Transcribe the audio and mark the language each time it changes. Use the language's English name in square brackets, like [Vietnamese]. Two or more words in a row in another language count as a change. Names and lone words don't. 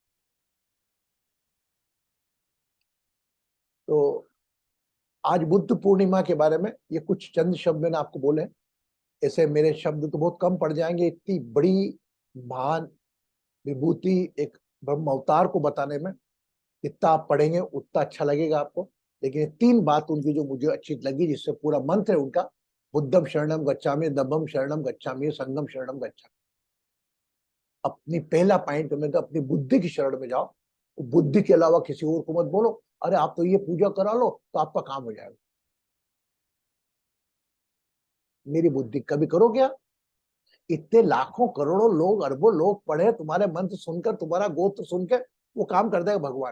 [Hindi] तो आज बुद्ध पूर्णिमा के बारे में ये कुछ चंद शब्द मैंने आपको बोले। ऐसे मेरे शब्द तो बहुत कम पड़ जाएंगे, इतनी बड़ी महान विभूति एक ब्रह्म अवतार को बताने में। जितना आप पढ़ेंगे उतना अच्छा लगेगा आपको। लेकिन 3 बात उनकी जो मुझे अच्छी लगी, जिससे पूरा मंत्र है उनका, [Pali] बुद्धम शरणम गच्छामि, धम्मम शरणम गच्छामि, संघम शरणम गच्छामि। [Hindi] अपनी पहला पॉइंट में तो अपनी बुद्धि की शरण में जाओ, बुद्धि के अलावा किसी और को मत बोलो। अरे आप तो ये पूजा करा लो तो आपका काम हो जाएगा। मेरी बुद्धि कभी करो क्या? इतने लाखों करोड़ों लोग, अरबों लोग पढ़े तुम्हारे मंत्र सुनकर, तुम्हारा गोत्र सुनकर, वो काम कर देगा भगवान।